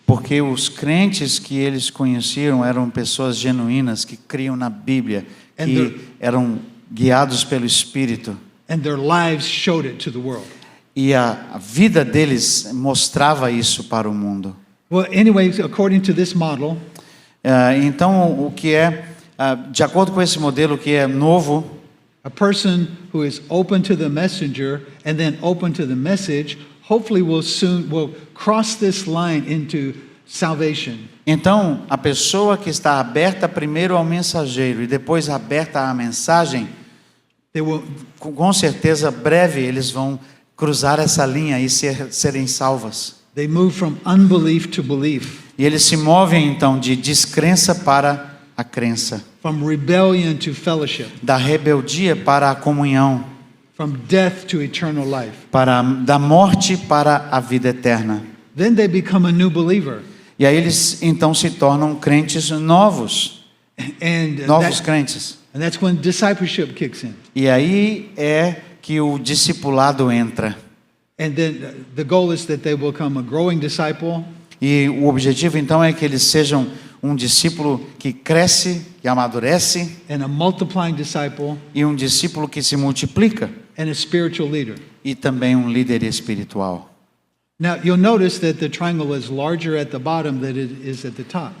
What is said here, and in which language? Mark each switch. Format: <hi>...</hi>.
<pt>porque os crentes que eles conheciam eram pessoas genuínas que criam na Bíblia, que eram guiados pelo Espírito.</pt> <en>And their lives showed it to the world.</en> <pt>E a vida deles mostrava isso para o mundo.</pt> <en>Well, anyways, according to this model,</en> <pt>Então, o que de acordo com esse modelo que é novo,</pt> <en>a person who is open to the messenger and then open to the message, hopefully will cross this line into salvation.</en> <pt>então a pessoa que está aberta primeiro ao mensageiro e depois aberta à mensagem,</pt> <en>They will,</en> <pt>com certeza breve eles vão cruzar essa linha e serem salvas.</pt> <en>they move from unbelief to belief,</en> <pt>E eles se movem então de descrença para a crença,</pt> <en>from rebellion to fellowship,</en> <pt>da rebeldia para a comunhão,</pt> <en>from death to eternal life.</en> <pt>da morte para a vida eterna.</pt> <en>Then they become a new believer.</en> <pt>E aí eles então se tornam crentes novos,</pt> <en>And</en> <pt>novos crentes.</pt> <en>that's when discipleship kicks in.</en> <pt>E aí é que o discipulado entra.</pt> <en>And then the goal is that they will become a growing disciple,</en> <pt>E o objetivo então é que eles sejam um discípulo que cresce, que amadurece,</pt> <en>and a multiplying disciple,</en> <pt>e um discípulo que se multiplica,</pt> <en>and a spiritual leader.</en> <pt>e também um líder espiritual.</pt> <en>Now, you'll notice that the triangle is larger at the bottom than it is at the top.</en>